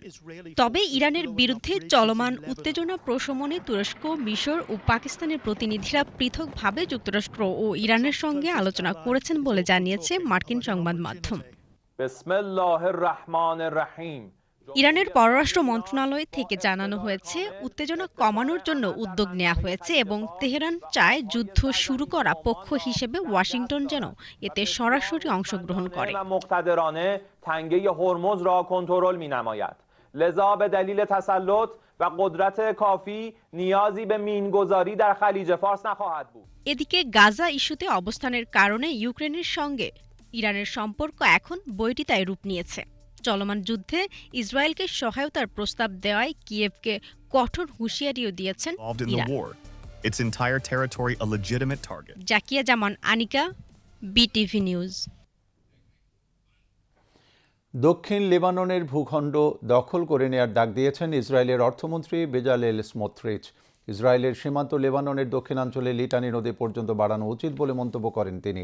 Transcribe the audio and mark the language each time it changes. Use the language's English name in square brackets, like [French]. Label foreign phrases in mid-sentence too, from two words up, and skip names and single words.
[Bangla] তবে ইরানের বিরুদ্ধে চলমান উত্তেজনা প্রশমনে তুরস্ক, মিশর ও পাকিস্তানের প্রতিনিধিরা পৃথকভাবে যুক্তরাষ্ট্র ও ইরানের সঙ্গে আলোচনা করেছেন বলে জানিয়েছে মার্কিন সংবাদ মাধ্যম। ইরানের পররাষ্ট্র মন্ত্রণালয় থেকে জানানো হয়েছে, উত্তেজনা কমানোর জন্য উদ্যোগ নেওয়া হয়েছে এবং তেহরান চায় যুদ্ধ শুরু করা পক্ষ হিসেবে ওয়াশিংটন যেন এতে সরাসরি অংশগ্রহণ করে। [Persian] لذا به دلیل تسلط و قدرت کافی نیازی به مینگذاری در خلیج فارس نخواهد بود. [Bangla] এদিকে গাজা ইস্যুতে অবস্থানের কারণে ইউক্রেনের সঙ্গে ইরানের সম্পর্ক এখন বৈরিতায় রূপ নিয়েছে। চলমান যুদ্ধে ইসরায়েলকে সহায়তার প্রস্তাব দেওয়ায় কিয়েভকে কঠোর হুঁশিয়ারিও দিয়েছেন ইরান। [English] Its entire territory a legitimate target. [Bangla] জাকিয়া জামান, আনিকা, বিটিভি নিউজ। দক্ষিণ লেবাননের ভূখণ্ড দখল করে নেয়ার ডাক দিয়েছেন ইসরায়েলের অর্থমন্ত্রী বেজালেল স্মোট্রিচ। ইসরায়েলের সীমান্ত লেবাননের দক্ষিণাঞ্চলে লিটানি নদী পর্যন্ত বাড়ানো উচিত বলে মন্তব্য করেন তিনি।